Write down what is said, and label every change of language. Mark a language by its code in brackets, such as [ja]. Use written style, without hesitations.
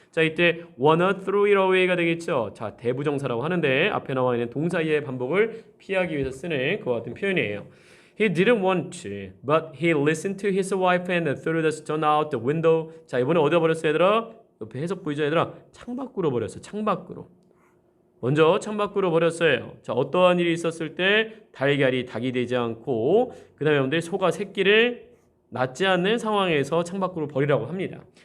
[ko] 자, 이때 [en] wanna throw it away [ko] 가 되겠죠. 자, 대부정사라고 하는데 앞에 나와 있는 동사의 반복을 피하기 위해서 쓰는 그와 같은 표현이에요. [en] He didn't want to, but he listened to his wife and threw the stone out the window. [ko] 자, 이번에 어디다 버렸어, 얘들아? 옆에 해석 보이죠, 얘들아? 창밖으로 버렸어, 창밖으로. 먼저 창밖으로 버렸어요. 자, 어떠한 일이 있었을 때 달걀이 닭이 되지 않고 그 다음에 여러분들 소가 새끼를 낳지 않는 상황에서 창밖으로 버리라고 합니다.